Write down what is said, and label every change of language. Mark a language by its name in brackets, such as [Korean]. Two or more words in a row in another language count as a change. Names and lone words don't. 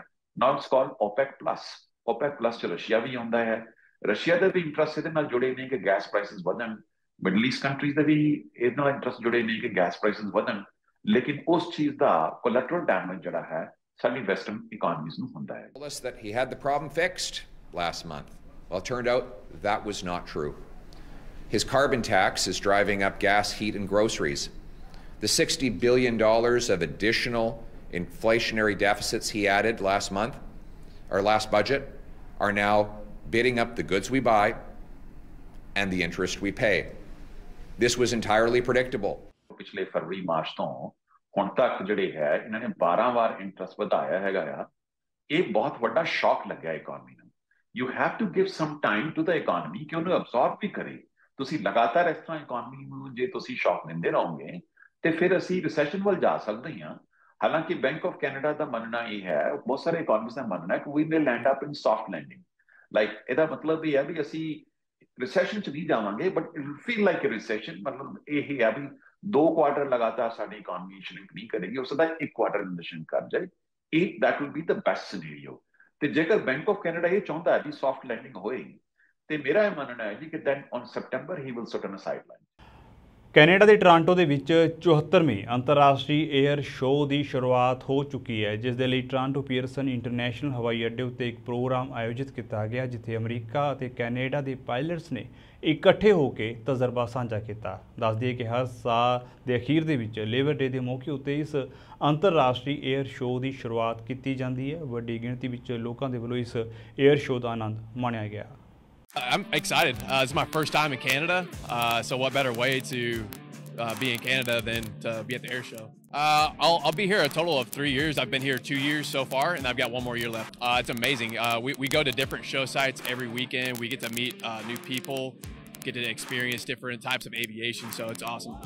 [English] Now it's called [Punjabi] OPEC+ 'ਚ ਰਸ਼ੀਆ ਵੀ ਆਉਂਦਾ ਹੈ। ਰਸ਼ੀਆ ਦੇ ਵੀ ਇੰਟਰਸਟ ਇਹਦੇ ਨਾਲ ਜੁੜੇ ਨੇ ਕਿ [English] gas prices [Punjabi] ਵਧਣ, [English] Middle East countries [Punjabi] ਦੇ ਵੀ ਇਹਦੇ ਨਾਲ ਇੰਟਰਸਟ ਜੁੜੇ ਨੇ ਕਿ [English] gas prices [Punjabi] ਵਧਣ, ਲੇਕਿਨ ਉਸ ਚੀਜ਼ ਦਾ [English] collateral damage [Punjabi] ਜਿਹੜਾ ਹੈ ਸਾਡੀ [English] western economies [Punjabi] ਨੂੰ ਹੁੰਦਾ ਹੈ। [English] That he had the problem fixed last month. Well, it turned out that was not true. His carbon tax is driving up gas, heat, and groceries. The $60 billion of additional inflationary deficits he added last month, or last budget, are now bidding up the goods we buy and the interest we pay. This was entirely predictable. [Punjabi] ਪਿਛਲੇ ਫਰਵਰੀ ਮਾਰਚ ਤੋਂ ਹੁਣ ਤੱਕ ਜਿਹੜੇ ਹੈ ਇਹਨਾਂ ਨੇ 12 ਵਾਰ ਇੰਟਰਸਟ ਵਧਾਇਆ ਹੈਗਾ ਆ। ਇਹ ਬਹੁਤ ਵੱਡਾ ਸ਼ੌਕ ਲੱਗਿਆ ਇਕਨੋਮੀ ਨੂੰ। [English] You have to give some time to the economy [Punjabi] ਕਿ ਉਹਨੂੰ ਅਬਜ਼ੌਰਬ ਵੀ ਕਰੇ। ਤੁਸੀਂ ਲਗਾਤਾਰ ਇਸ ਤਰ੍ਹਾਂ ਇਕਨੋਮੀ ਨੂੰ ਜੇ ਤੁਸੀਂ ਸ਼ੌਕ ਦਿੰਦੇ ਰਹੋਗੇ ਤੇ ਫਿਰ ਅਸੀਂ ਰਿਸੈਸ਼ਨ ਵੱਲ ਜਾ ਸਕਦੇ ਹਾਂ। ਹਾਲਾਂਕਿ ਬੈਂਕ ਆਫ ਕੈਨੇਡਾ ਦਾ ਮੰਨਣਾ ਇਹ ਹੈ, ਬਹੁਤ ਸਾਰੇ ਇਕਨੋਮਿਸਟ ਦਾ ਮੰਨਣਾ ਹੈ ਕਿ [English] we will land up in soft landing. [Punjabi] ਲਾਈਕ ਇਹਦਾ ਮਤਲਬ ਇਹ ਹੈ ਵੀ ਅਸੀਂ ਰਿਸੈਸ਼ਨ 'ਚ ਨਹੀਂ ਜਾਵਾਂਗੇ, [English] but it will feel like a recession. [Punjabi] ਮਤਲਬ ਇਹ ਹੈ ਵੀ 2 ਕੁਆਰਟਰ ਲਗਾਤਾਰ ਸਾਡੀ ਇਕਨੋਮੀ ਸ਼ਰਿੰਕ ਨਹੀਂ ਕਰੇਗੀ, ਉਸ ਦਾ 1 ਕੁਆਰਟਰ ਰਿਸੈਸ਼ਨ ਕਰ ਜਾਏ। [English] that will be the best scenario। [Punjabi] ਤੇ ਜੇਕਰ ਬੈਂਕ ਆਫ ਕੈਨੇਡਾ ਇਹ ਚਾਹੁੰਦਾ ਹੈ ਕਿ ਸੌਫਟ ਲੈਂਡਿੰਗ ਹੋਏ ਤੇ ਮੇਰਾ ਇਹ ਮੰਨਣਾ ਹੈ ਜੀ ਕਿ [English] then on September he will sit on a sideline। [Punjabi] ਕੈਨੇਡਾ ਦੇ ਟੋਰਾਂਟੋ ਦੇ ਵਿੱਚ 74ਵੇਂ ਅੰਤਰਰਾਸ਼ਟਰੀ [English] air show [Punjabi] ਦੀ ਸ਼ੁਰੂਆਤ ਹੋ ਚੁੱਕੀ ਹੈ, ਜਿਸ ਦੇ ਲਈ ਟੋਰਾਂਟੋ ਪੀਅਰਸਨ ਇੰਟਰਨੈਸ਼ਨਲ ਹਵਾਈ ਅੱਡੇ ਉੱਤੇ ਇੱਕ ਪ੍ਰੋਗਰਾਮ ਆਯੋਜਿਤ ਕੀਤਾ ਗਿਆ, ਜਿੱਥੇ ਅਮਰੀਕਾ ਅਤੇ ਕੈਨੇਡਾ ਦੇ ਪਾਇਲਟਸ ਨੇ ਇਕੱਠੇ ਹੋ ਕੇ ਤਜਰਬਾ ਸਾਂਝਾ ਕੀਤਾ। ਦੱਸ ਦਈਏ ਕਿ ਹਰ ਸਾਲ ਦੇ ਅਖੀਰ ਦੇ ਵਿੱਚ ਲੇਬਰ ਡੇ ਦੇ ਮੌਕੇ ਉੱਤੇ ਇਸ ਅੰਤਰਰਾਸ਼ਟਰੀ [English] air show [Punjabi] ਦੀ ਸ਼ੁਰੂਆਤ ਕੀਤੀ ਜਾਂਦੀ ਹੈ। ਵੱਡੀ ਗਿਣਤੀ ਵਿੱਚ ਲੋਕਾਂ ਦੇ ਵੱਲੋਂ ਇਸ [English] air show [Punjabi] ਦਾ ਆਨੰਦ ਮਾਣਿਆ ਗਿਆ। [English] I'm excited. It's my first time in Canada, so what better way to be in Canada than to be at the air show? I'll be here a total of 3 years. I've been here 2 years so far, and I've got 1 more year left. It's amazing. We go to different show sites every weekend. We get to meet new people, get to experience different types of aviation, so it's awesome.